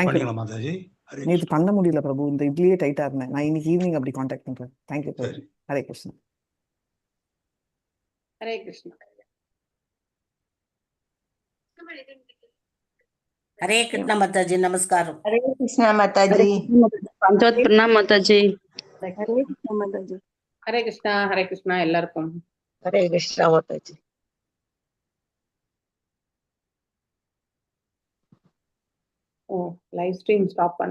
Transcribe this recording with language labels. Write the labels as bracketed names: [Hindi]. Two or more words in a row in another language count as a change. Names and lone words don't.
[English] Thank you. [Tamil] பண்ணீங்களா மாதாஜி? ஹரே நேற்று கிருஷ்ணா. பண்ண முடியல பிரபு, இந்த இதுலயே டைட்டா இருந்தேன். நான் இன்னைக்கு ஈவினிங் அப்படி கான்டாக்ட் பண்றேன். [English] Thank you [Tamil] பிரபு. சரி. ஹரே கிருஷ்ணா. ஹரே கிருஷ்ணா. ஹரே கிருஷ்ணா மாதாஜி. நமஸ்காரம். [Hindi] हरे कृष्णा माता जी। [Tamil] பஞ்சவத் பிரணாம் மாதாஜி. ஹரே கிருஷ்ணா மாதாஜி. ஹரே கிருஷ்ணா. ஹரே கிருஷ்ணா எல்லாருக்கும். ஹரே கிருஷ்ணா மாதாஜி. ஓ [English] live stream stop [Tamil] பண்ணு.